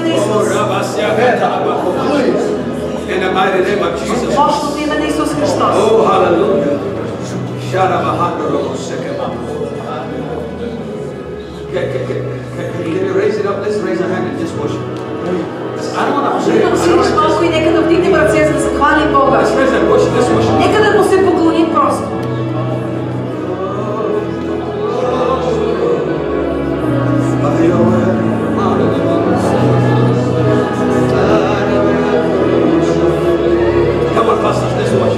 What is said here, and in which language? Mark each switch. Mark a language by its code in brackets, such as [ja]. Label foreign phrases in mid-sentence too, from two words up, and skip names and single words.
[en] In the mighty name of Jesus. [bg] Мощното име на Исус Христос. [en] Oh, hallelujah. Can you raise it up? Let's raise our hand and just worship. I don't want to [bg] Виждам силиш малко и нека да вдигнем ръце, за да захвалим Бога. [en] Let's raise and worship. Let's worship. [bg] Нека да му се поклоним просто. [en] Come on, pastors, let's worship.